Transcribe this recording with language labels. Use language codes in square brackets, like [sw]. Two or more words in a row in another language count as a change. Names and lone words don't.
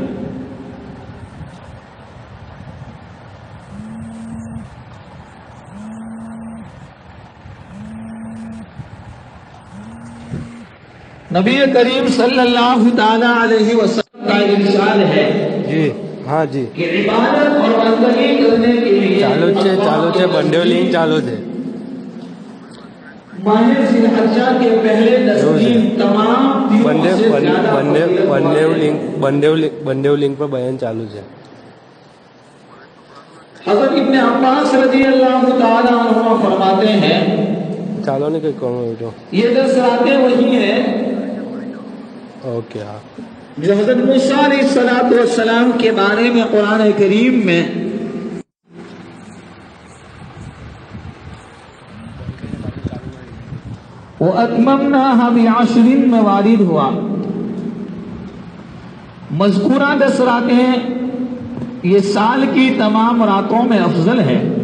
[ur] نبی کریم صلی اللہ تعالی علیہ وسلم کا ارشاد ہے [gu] જી હા જી [ur] کہ عبادت اور بندگی کرنے کے لیے [gu] ચાલુ જ છે બંને લિંક ચાલુ છે. [ur] ماہ ذی الحجہ کے پہلے 10 دن تمام دنوں سے زیادہ [gu] બંને લિંક પર બયાન ચાલુ છે. [ur] حضرت ابن عباس رضی اللہ تعالی عنہ فرماتے ہیں [gu] ચાલો ને કંઈક કરો તો [ur] یہ 10 راتیں وہی ہیں [gu] ઓકે. હા [ur] جو حضرت موسیٰ علیہ السلام کے بارے میں قرآن کریم میں [ar] وَأَتْمَمْنَاهَا بِعَشْرٍ [ur] میں وارد ہوا. مذکورہ 10 راتیں یہ سال کی تمام راتوں میں افضل ہے.